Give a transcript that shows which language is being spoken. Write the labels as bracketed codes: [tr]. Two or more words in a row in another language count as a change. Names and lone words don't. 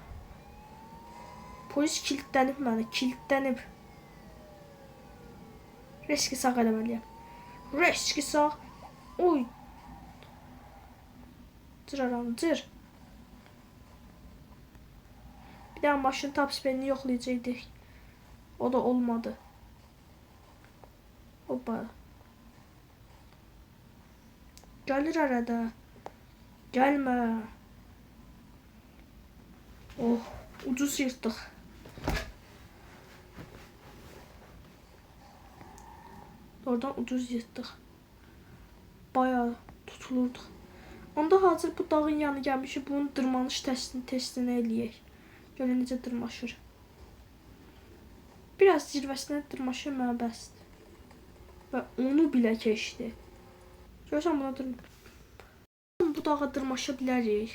[az] Polis kilitlənib mənə, kilitlənib. Reski sağ eləməliyəm. Reski sağ. Oy. Cır. Bir daha maşın top speedini yoxlayacaqdık. O da olmadı. Hoppa. [tr] Gelir arada. Gelme. Oh, ucuz yırttık. Oradan ucuz yırttık. Bayağı tutulurduk. [az] Onda hazır bu dağın yanı gəlmişik. Bunun dırmanış testini eləyək. Görün necə dırmaşır. Biraz zirvəsinə dırmaşır mənə bəsdir. Və onu bilə keçdi. Görürsən, buna bu dağa dırmaşa bilərik.